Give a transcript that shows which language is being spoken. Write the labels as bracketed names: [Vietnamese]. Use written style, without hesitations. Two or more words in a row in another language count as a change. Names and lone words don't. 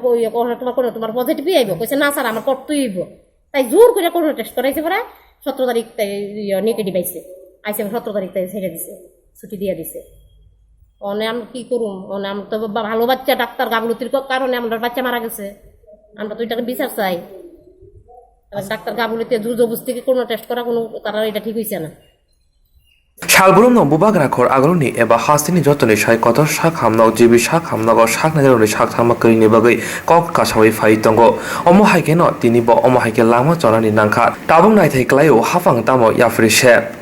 [Bangla] তোমার পজিটিভই আইব কইছে না স্যার আমার করতেই আইব তাই জোর করে করোনা টেস্ট করাইছে পরে 17 তারিখ তাই নেগেটিভ আইছে 17 তারিখ তাই ছেড়ে দিছে ছুটি দিয়ে দিছে আমি কি করুম আমি তো ভালো বাচ্চা ডাক্তার গাবলতির কারণে আমার বাচ্চা মারা গেছে আমরা তো এটাকে বিচার চাই ডাক্তার গাবলতি জোর জবরদস্তি করোনা টেস্ট করা কোনো তারা এটা ঠিক হয়েছে না [Kok Borok] Shalbulum no bubak rakhor agroni eba hastini jotoni shai kotor shak hamno jibi shak hamnago shak nadironi shak thamakri ni bagai kok kashawi fai tongo omo haike no tini bo omo haike lama chonani nangkha tabung nai thai klaio hafang tamo yafri she